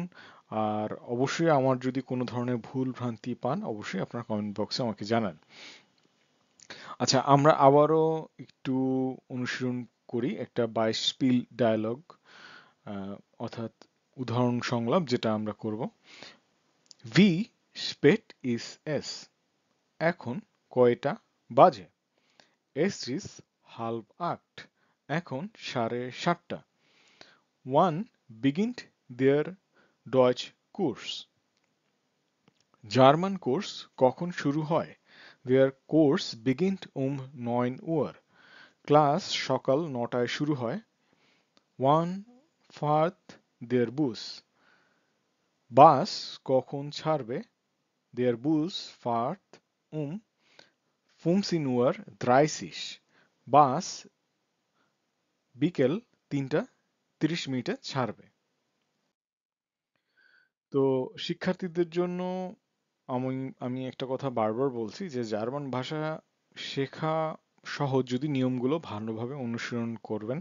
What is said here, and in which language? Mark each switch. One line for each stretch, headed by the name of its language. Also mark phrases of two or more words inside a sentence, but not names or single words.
Bangla: আর অবশ্যই আমার যদি কোনো ধরনের ভুল ভ্রান্তি পান, অবশ্যই আপনারা কমেন্ট বক্সে আমাকে জানান। আচ্ছা, আমরা আবারও একটু অনুশীলন করি একটা বাইশপিল ডায়ালগ, অর্থাৎ উদাহরণ সংলাপ যেটা আমরা করব।
German: Wie spät ist es?
Bangla: এখন কয়টা বাজে?
German: Es ist halb acht. এখন 7:30. Wann beginnt der Deutschkurs?
Bangla: জার্মান কোর্স কখন শুরু হয়?
German: Der Kurs beginnt um 9 Uhr.
Bangla: ক্লাস সকাল 9টায় শুরু হয়।
German: Wann fährt der Bus?
Bangla: বাস কখন ছাড়বে?
German: Der Bus fährt um 15:30 Uhr.
Bangla: বাস বিকেল 3:30 ছাড়বে। তো শিক্ষার্থীদের জন্য আমি আমি একটা কথা বারবার বলছি যে জার্মান ভাষা শেখা সহজ যদি নিয়মগুলো ভালোভাবে অনুসরণ করবেন।